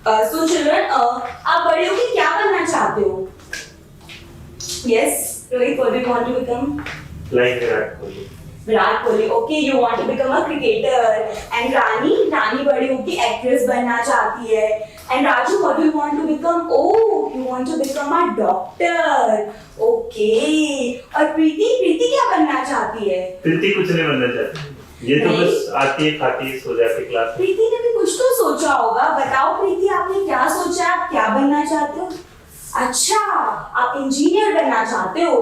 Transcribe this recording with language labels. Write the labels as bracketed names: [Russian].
[English] So children, [Hindi] आप बड़े होके क्या बनना चाहते हो? [English] Yes, Rohit, what do you want to become? Like Virat Kohli. Virat Kohli. Okay, you want to become a cricketer. And [Hindi] Rani बड़ी होके actress बनना चाहती है. [English] And Raju, what do you want to become? Oh, you want to become a doctor. Okay. [Hindi] और प्रीति क्या बनना चाहती है? प्रीति कुछ नहीं बनना चाहती. ये तो बस आती है, खाती है, सो जाती है क्लास. प्रीति ने भी कुछ तो सोचा होगा. बताओ प्रीति, आपने क्या सोचा? आप क्या बनना चाहते हो? अच्छा, आप इंजीनियर बनना चाहते हो.